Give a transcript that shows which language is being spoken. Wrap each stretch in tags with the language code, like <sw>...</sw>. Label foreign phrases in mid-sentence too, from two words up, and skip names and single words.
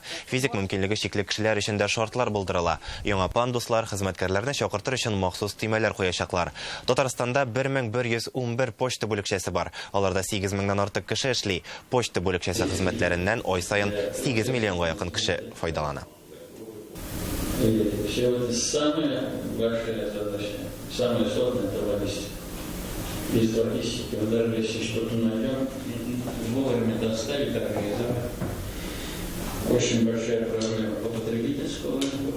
<tt>Физик мөмкинлеге чикле кешеләр өчен дә шартлар булдырыла. Яңа пандуслар, хезмәткәрләрне чакыртыр өчен махсус төймәләр куячаклар. Татарстанда 1111 почта бүлекчәсе бар. Аларда 8 меңнән артык кеше эшли. Почта бүлекчәсе хезмәтләреннән ай сайын 8 миллионга якын кеше файдалана.</tt> <ru>Самая большая задача, самая сложная — это логистика. Без логистики, даже если что-то найдем, вовремя доставить, организовать. Очень большая проблема по потребительскому рынку.</ru>